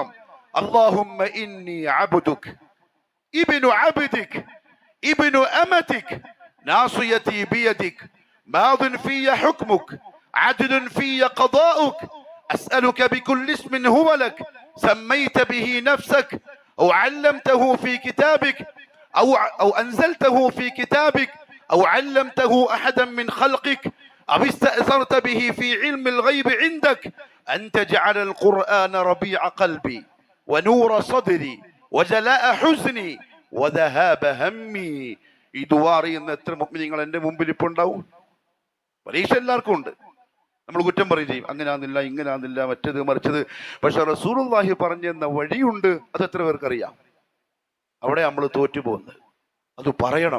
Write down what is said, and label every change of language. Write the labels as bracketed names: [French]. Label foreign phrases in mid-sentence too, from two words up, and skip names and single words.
[Arabic] اللهم إني عبدك ابن عبدك ابن أمتك ناصيتي بيدك ماض في حكمك عدل في قضاؤك أسألك بكل اسم هو لك سميت به نفسك أو علمته في كتابك أو أنزلته في كتابك أو علمته أحدا من خلقك أو استأثرت به في علم الغيب عندك أن تجعل القرآن ربيع قلبي ونور صدري وجلاء حزني وذهاب همي. [Malayalam] ഈ ദുആ അറിയുന്ന എത്ര മുഅ്മിനീങ്ങൾ എൻ്റെ മുമ്പിൽ ഇപ്പോൾ ഉണ്ടാവും? പരീക്ഷ എല്ലാവർക്കും ഉണ്ട്. നമ്മൾ കുറ്റം പറയും ചെയ്യും, അങ്ങനാന്നില്ല ഇങ്ങനാന്നില്ല മറ്റത് മറിച്ചത്. പക്ഷെ റസൂലുള്ളാഹി പറഞ്ഞെന്ന വഴിയുണ്ട്, അത് എത്ര പേർക്കറിയാം? അവിടെ നമ്മൾ തോറ്റുപോകുന്നത്. അത് പറയണം.